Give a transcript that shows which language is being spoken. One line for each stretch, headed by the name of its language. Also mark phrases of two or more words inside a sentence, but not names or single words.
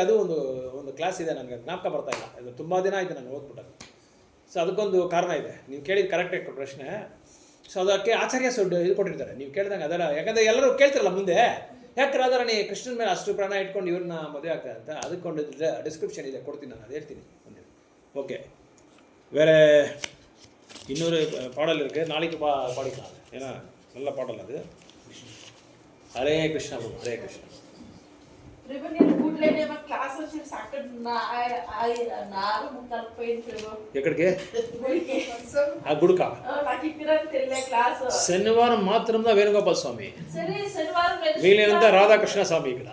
Kannada: ಅದು ಒಂದು ಕ್ಲಾಸ್ ಇದೆ, ನನಗೆ ಜ್ಞಾಪಕ ಬರ್ತಾ ಇಲ್ಲ, ಅದು ತುಂಬ ದಿನ ಆಯಿತು ನಾನು ಓದ್ಬಿಟ್ಟದು. ಸೊ ಅದಕ್ಕೊಂದು ಕಾರಣ ಇದೆ. ನೀವು ಕೇಳಿದ ಕರೆಕ್ಟೇ ಪ್ರಶ್ನೆ. ಸೊ ಅದಕ್ಕೆ ಆಚಾರ್ಯ ಇದು ಕೊಟ್ಟಿರ್ತಾರೆ, ನೀವು ಕೇಳಿದಂಗೆ ಅದೆಲ್ಲ. ಯಾಕಂದರೆ ಎಲ್ಲರೂ ಕೇಳ್ತಿರಲ್ಲ ಮುಂದೆ, ಯಾಕೆ ರಾಧಾರಾಣಿ ಕೃಷ್ಣನ ಮೇಲೆ ಅಷ್ಟು ಪ್ರಾಣ ಇಟ್ಕೊಂಡು ಇವ್ರನ್ನ ಮದುವೆ ಆಗ್ತಾರೆ ಅಂತ. ಅದಕ್ಕೊಂದು ಡಿಸ್ಕ್ರಿಪ್ಷನ್ ಇದೆ, ಕೊಡ್ತೀನಿ ನಾನು, ಅದು ಹೇಳ್ತೀನಿ ಮುಂದೆ.
Tamil: ஓகே, வேறு இன்னொரு பாடல் இருக்குது, நாளைக்கு பாடிக்கலாம். ஏன்னா நல்ல பாடல் அது. ஹரே கிருஷ்ணா பிரபு, ஹரே கிருஷ்ணா.
Telugu: ప్రభు నేను గుడ్లేనేమో క్లాస్ వచ్చి అక్కడ నాలుగు ముక్కలు పోయింది ప్రభు. ఎక్కడికి? గుడికి. ఆ గుడికా? నాకు ఇక్కడ తెలియలే క్లాస్. శనివారం మాత్రం వేణుగోపాల్ స్వామి, సరే శనివారం వీళ్ళంతా రాధాకృష్ణ స్వామి ఇక్కడ.